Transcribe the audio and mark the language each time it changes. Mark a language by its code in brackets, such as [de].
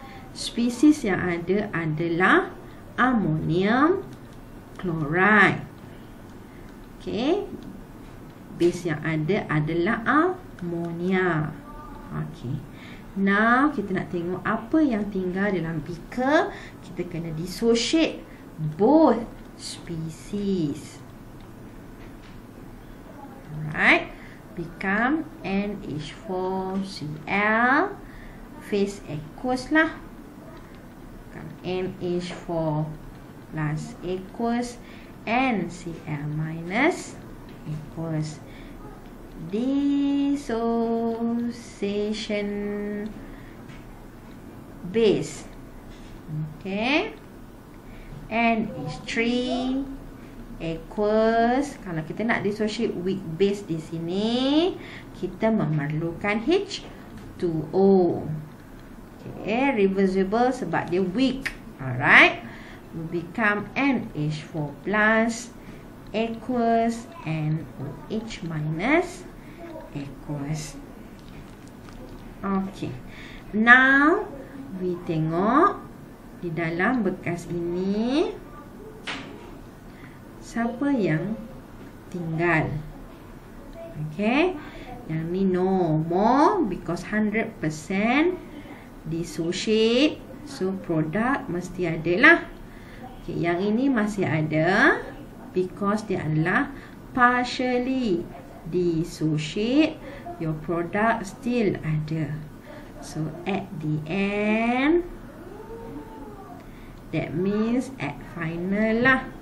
[ms] Spesies yang ada adalah ammonium chloride. Okay, base yang ada adalah amonia. Okay, [en] now [ms] kita nak tengok apa yang tinggal dalam beaker. Kita kena dissociate [en] both species. Alright, become NH4Cl, phase aqueous [ms] lah. [en] NH4 plus aqueous and Cl minus aqueous. Dissociation base. Okay, NH3 aqueous. [ms] Kalau kita nak dissociate weak base di sini, kita memerlukan H2O. Okay, reversible sebab dia weak. [en] Alright, will become NH4 plus aqueous and OH minus aqueous. Okay, now we [ms] tengok di dalam bekas ini siapa yang tinggal. Okay, yang ni [en] no more because 100% dissociate, [ms] so produk mesti ada lah. Okay, yang ini masih ada [en] because [ms] dia adalah partially dissociate, [en] your product still [ms] ada. [en] So at the end, that means at final [ms] lah.